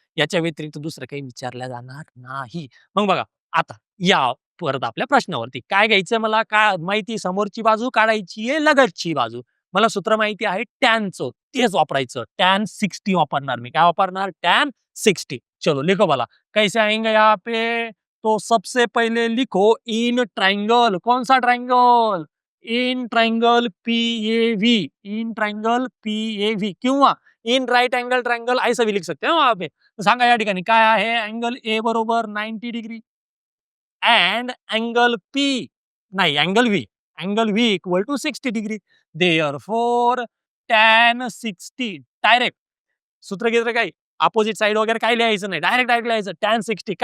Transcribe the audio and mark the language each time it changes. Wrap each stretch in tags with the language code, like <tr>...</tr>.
<mr>याच्या व्यतिरिक्त दुसरं काही विचारलं जाणार नाही. मग बघा आता या परत आपल्या प्रश्नावरती, काय घ्यायचं मला, काय माहिती, समोरची बाजू काढायची आहे, लगतची बाजू. मला सूत्र माहिती आहे टॅनचं, तेच वापरायचं. टॅन 60 वापरणार मी. काय वापरणार, टॅन 60।</mr> <hi>चलो लिखो भला कैसे आएंगे यहाँ पे। तो सबसे पहले लिखो इन ट्राइंगल, कौन सा triangle, in triangle PAV, in triangle PAV</hi> <mr>किंवा इन राईट अँगल ट्रायंगल असं</mr> <hi>भी लिख सकते हैं वहां पे।</hi> <mr>तर सांगा या ठिकाणी काय आहे, अँगल ए बरोबर 90 डिग्री अँड अँगल पी नाही angle V equal to 60 degree, therefore tan 60 direct सूत्र घेतलं काय, अपोजिट साइड वगैरे काय लिहायचं नाही, डायरेक्ट लिहायचं tan 60.</mr>